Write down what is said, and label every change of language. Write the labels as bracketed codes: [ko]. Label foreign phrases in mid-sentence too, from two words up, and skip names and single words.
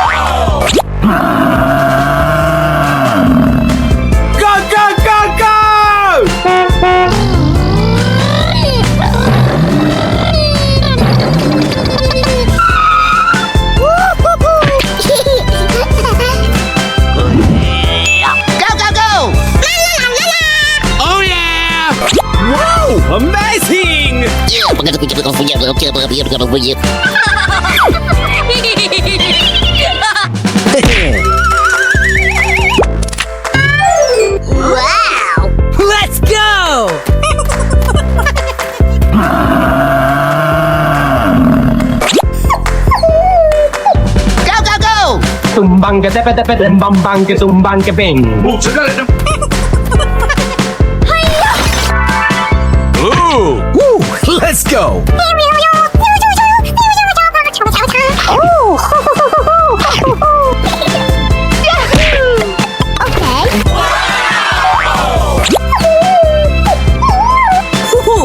[en] Go, go, go, go! Go go go! La la la la la. Oh yeah! Whoa! Amazing! Wow! Let's go! Go go go! Tumbang ke tepe tepe dan bambang ke tumbang ke peng. Ooh! Woo! Let's go! Woohoo!